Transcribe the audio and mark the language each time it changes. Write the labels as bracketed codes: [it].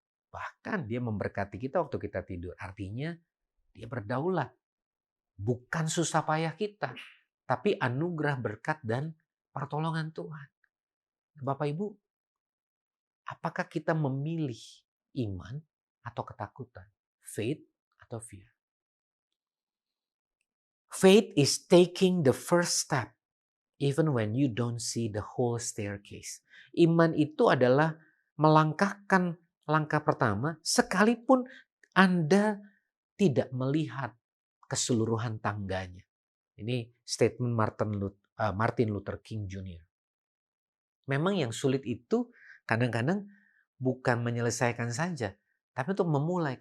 [id] Bahkan dia memberkati kita waktu kita tidur. Artinya dia berdaulat. Bukan susah payah kita, tapi anugerah berkat dan pertolongan Tuhan. Bapak Ibu, apakah kita memilih iman atau ketakutan? [en] Faith atau fear? Faith is taking the first step even when you don't see the whole staircase. [id] Iman itu adalah melangkahkan langkah pertama sekalipun Anda tidak melihat keseluruhan tangganya. Ini statement Martin Luther King Jr. Memang yang sulit itu kadang-kadang bukan menyelesaikan saja, tapi untuk memulai.